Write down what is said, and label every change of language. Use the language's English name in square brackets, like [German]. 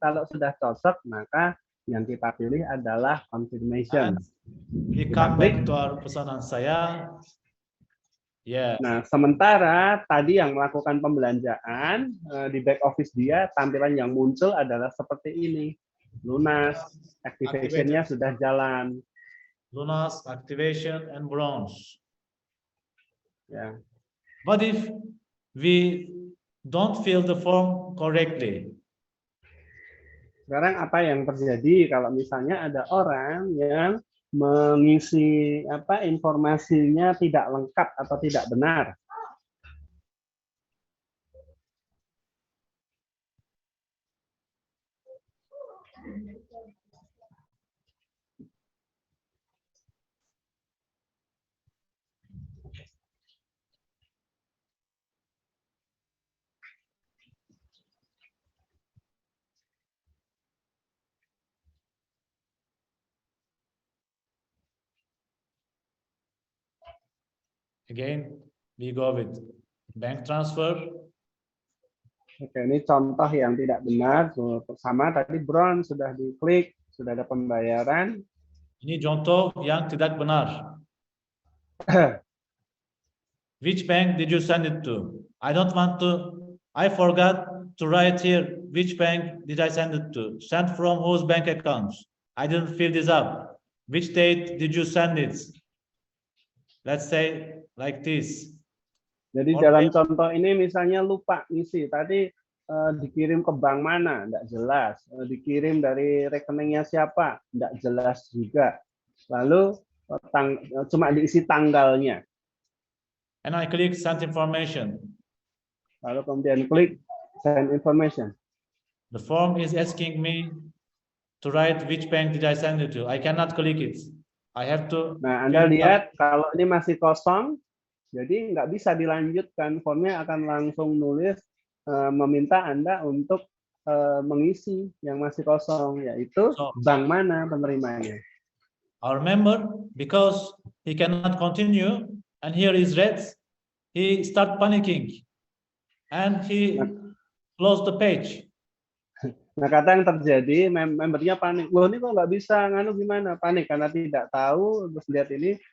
[Indonesian] Kalau sudah cocok, maka yang kita pilih adalah confirmation. [English] We come back to our pesanan saya. Yeah. [Indonesian] Nah, sementara tadi yang melakukan pembelanjaan di back office dia, tampilan yang muncul adalah seperti ini. Lunas, activation-nya sudah jalan. [English] Lunas, activation, and bronze. [Indonesian] Ya. [English] But if we don't fill the form correctly? [Indonesian] Sekarang apa yang terjadi kalau misalnya ada orang yang mengisi informasinya tidak lengkap atau tidak benar? [English] Again, we go with bank transfer. [Indonesian] Oke, ini contoh yang tidak benar. Sama tadi bronze sudah diklik, sudah ada pembayaran. Ini contoh yang tidak benar. [English] Which bank did you send it to? I don't want to. I forgot to write here. Which bank did I send it to? Sent from whose bank accounts? I didn't fill this up. Which date did you send it? Let's say like this. [Indonesian] Jadi dalam contoh ini misalnya lupa ngisi tadi dikirim ke bank mana, enggak jelas. Dikirim dari rekeningnya siapa, enggak jelas juga. Lalu cuma diisi tanggalnya. [English] And I click send information. [Indonesian] Lalu kemudian klik send information. [English] The form is asking me to write which bank did I send it to. I cannot click it. I have to. [Indonesian] Nah, Anda lihat kalau ini masih kosong, jadi nggak bisa dilanjutkan. Formnya akan langsung nulis meminta Anda untuk mengisi yang masih kosong, yaitu bank mana penerimanya. [English] Our member, because he cannot continue, and here is red, he start panicking, and he close the page. [Indonesian] Nah, kata yang terjadi, membernya panik. Loh, ini kok nggak bisa, nganu gimana? Panik karena tidak tahu, terus lihat ini